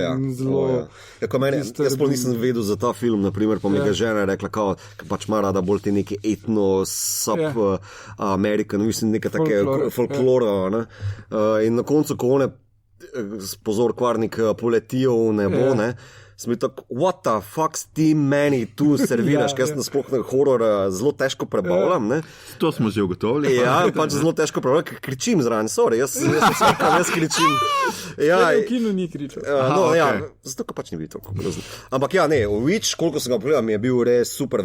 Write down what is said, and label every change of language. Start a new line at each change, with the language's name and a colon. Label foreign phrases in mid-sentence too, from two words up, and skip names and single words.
Slovenian: Jaz pa nisem vedel za ta film, naprimer, pa mi ga žena rekla, kao, pač ima rada bolj te neke etno-sub-American, mislim, neke take folklora. In na koncu, ko one pozor kvarnik poletijo v nebo, sem bil tako,
English: what the fuck
Slovenian: ti meni tu serviraš, ker sem sploh horor zelo težko prebavljam. To smo že ugotovili. Pač zelo težko prebavljam, ker kričim zraven, sorry, jaz kričim. V kinu ni kričal. Zato, ker pač ni bil toliko grozen. Ampak Witch, koliko sem ga pogledal, mi je bil res super.